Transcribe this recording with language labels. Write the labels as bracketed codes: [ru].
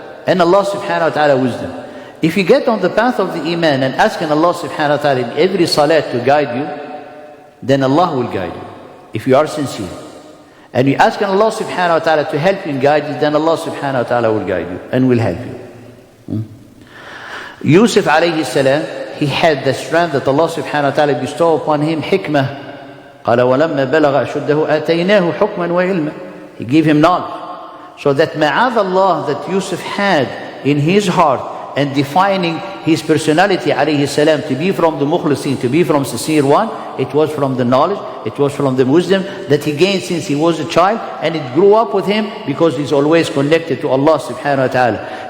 [en] And Allah subhanahu wa ta'ala wisdom. If you get on the path of the Iman and asking Allah subhanahu wa ta'ala in every salat to guide you, then Allah will guide you, if you are sincere. And you asking Allah subhanahu wa ta'ala to help you and guide you, then Allah subhanahu wa ta'ala will guide you and will help you. Yusuf alayhi salam, he had the strength that Allah subhanahu wa ta'ala bestowed upon him, hikmah. [ar] قال ولما بلغ أشده آتيناه حكما وعلما. [en] He gave him knowledge. So that ma'adallah that Yusuf had in his heart and defining his personality alayhi salam to be from the mukhlisin, to be from sincere one, it was from the knowledge, it was from the wisdom that he gained since he was a child, and it grew up with him because he's always connected to Allah subhanahu wa ta'ala.